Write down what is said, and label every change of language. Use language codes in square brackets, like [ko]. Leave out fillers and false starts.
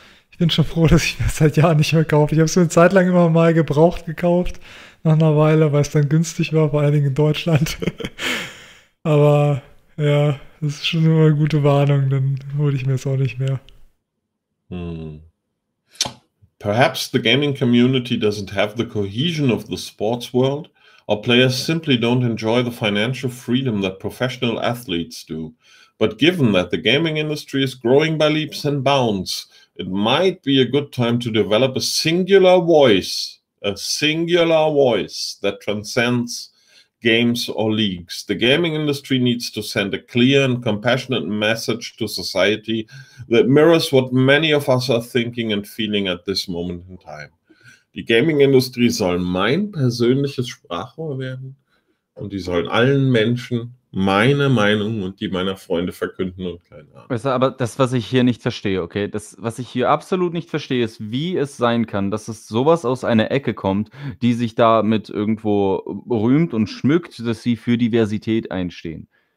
[de] Ich bin schon froh, dass ich mir das seit Jahren nicht mehr kaufe. Ich habe es mir eine Zeit lang immer mal gebraucht gekauft, nach einer Weile, weil es dann günstig war, vor allen Dingen in Deutschland. Aber ja, das ist schon immer eine gute Warnung, dann hole ich mir es auch nicht mehr. [en] Perhaps the gaming community doesn't have the cohesion of the sports world, or players simply don't enjoy the financial freedom that professional athletes do. But given that the gaming industry is growing by leaps and bounds, it might be a good time to develop a singular voice that transcends games or leagues. The gaming industry needs to send a clear and compassionate message to society that mirrors what many of us are thinking and feeling at this moment in time. [de] Die Gaming-Industrie soll mein persönliches Sprachrohr werden und die sollen allen Menschen meine Meinung und die meiner Freunde verkünden und keine Ahnung. Weißt du, aber das, was ich hier nicht verstehe, okay, das, was ich hier absolut nicht verstehe, ist, wie es sein kann, dass es sowas aus einer Ecke kommt, die sich damit irgendwo rühmt und schmückt, dass sie für Diversität einstehen.